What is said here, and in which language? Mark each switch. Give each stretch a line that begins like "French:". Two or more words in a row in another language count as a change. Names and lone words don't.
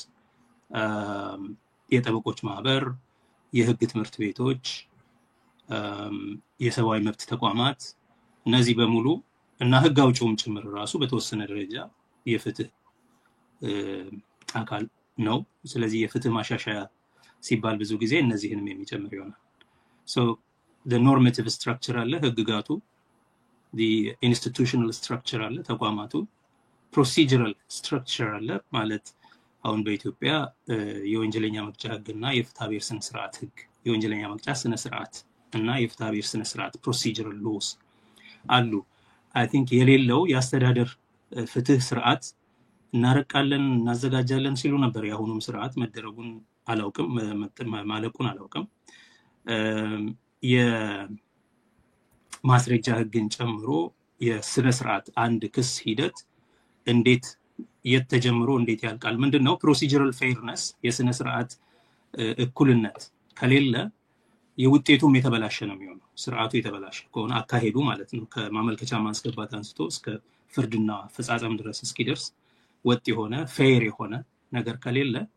Amharic: የጠበቆች ማህበር የህግ ትምህርት ቤቶች የሰብአዊ መብት ተቋማት እነዚህ በሙሉ እና ህግ አውጪውም ጭምር ራሱ በተወሰነ ደረጃ የፍትህ አካል ነው ስለዚህ የፍትህ ማሻሻያ ሲባል ብዙ ጊዜ እነዚህንም የሚጨምር ይሆናል
English: so the normative structure
Amharic: አለ ህግጋቱ
English: the institutional structure
Amharic: አለ ተቋማቱ
English: procedural structure
Amharic: አለ ማለት አሁን በኢትዮጵያ የወንጀለኛ መቅጫ ህግና የፍትሐብሔር ስነ ስርዓት ህግ የወንጀለኛ መቅጫ ስነ ስርዓት እና የፍትሐብሔር ስነ ስርዓት
English: procedural laws
Amharic: አሉ
English: I think
Amharic: የሌለው ያስተዳደር ፍትህ ስርዓት እናረቃለን እናዘጋጃለን ሲሉ ነበር ያሁኑም ስርዓት መደረጉን አላውቅም ማለቁን አላውቅም የማስረጃ ህግን ጨምሮ የስነ ስርዓት አንድ ክስ ሂደት እንዴት የተጀምሮ እንዴት ያልቃል ምንድነው
English: procedural fairness
Amharic: የስነ ስርዓት እኩልነት ከሌለ የውጤቱም የተበላሸ ነው የሚሆነው ስርዓቱ የተበላሸ ከሆነ አካሄዱ ማለት ነው ከማመልከቻ ማስገባት አንስቶ እስከ ፍርድና ፈጻጸም ድረስ እስኪደርስ ወጥ የሆነ ፌር የሆነ ነገር ከሌለ